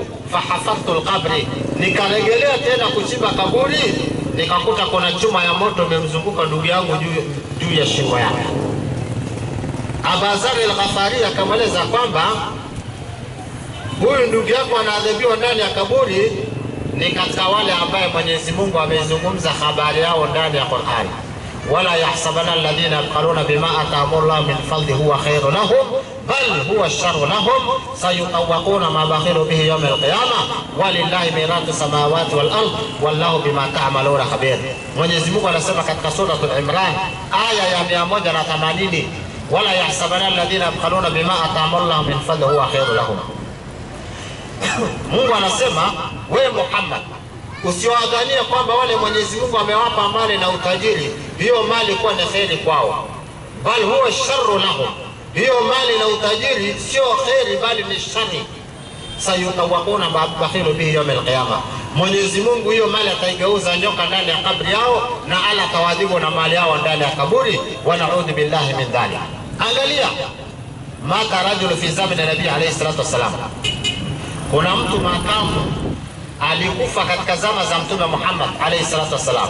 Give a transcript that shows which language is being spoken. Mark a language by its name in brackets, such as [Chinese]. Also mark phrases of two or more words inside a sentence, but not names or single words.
[Arabic] فحفرت القبر, [Swahili] nikarejelea tena kuchimba kaburi, nikakuta kuna chuma ya moto imemzunguka ndugu yangu juu ya shingo yake. Abu Zar al-Ghafari akamweleza kwamba huyu ndugu yako anaadhibiwa ndani ya kaburi, ni katika wale ambaye Mwenyezi Mungu amezungumza habari yao ndani ya Qur'an. [Arabic] ولا يحسبن الذين يبخلون بما آتاهم الله من فضل هو خير لهم بل هو شر لهم سيطوقون ما بخلوا به يوم القيامة ولله ميراث السماوات والأرض والله بما تعملون خبير. [Swahili] Mwenyezi Mungu anasema katika sura Al-Imran aya ya 180, [Arabic] ولا يحسبن الذين يبخلون بما آتاهم الله من فضل هو خير لهم. [Swahili] Mungu anasema wewe Muhammad usiwadhania kwamba wale Mwenyezi Mungu amewapa mali na utajiri, hiyo mali kuwa ni kheri kwao, bali [Arabic] هو شر لهم, [Swahili] hiyo mali na utajiri sio kheri bali ni shari. [Arabic] سيطوقون ما بخلوا به يوم القيامة, [Swahili] Mwenyezi Mungu hiyo mali ataigeuza nyoka ndani ya kaburi yao, na ala tawadhibu na mali yao ndani ya kaburi. [Arabic] ونعوذ بالله من ذلك. Angalia, مات رجل في زمن النبي عليه الصلاة والسلام, [Swahili] kuna mtu makamu alikufa katika zama za Mtume Muhammad [Arabic] عليه الصلاة والسلام.